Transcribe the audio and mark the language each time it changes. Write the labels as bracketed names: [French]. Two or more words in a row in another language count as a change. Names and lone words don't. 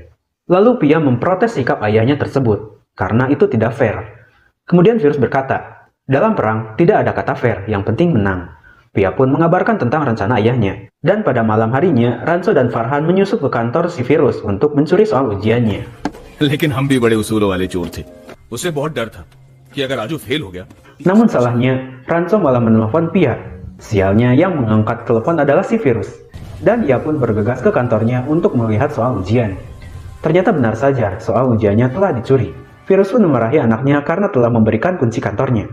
[Indonesian] Lalu Pia memprotes sikap ayahnya tersebut, karena itu tidak fair. Kemudian Virus berkata, dalam perang tidak ada kata fair, yang penting menang. Pia pun mengabarkan tentang rencana ayahnya, dan pada malam harinya, Ranco dan Farhan menyusup ke kantor si Virus untuk mencuri soal ujiannya. [Hindi] लेकिन हम भी बड़े उसूलों वाले चोर थे उसे बहुत डर था कि अगर राजू फेल हो गया. [Indonesian] Namun salahnya, Ranco malah menelpon Pia. Sialnya yang mengangkat telepon adalah si Virus, dan ia pun bergegas ke kantornya untuk melihat soal ujian. Ternyata benar saja, soal ujiannya telah dicuri. Virus pun memarahi anaknya karena telah memberikan kunci kantornya.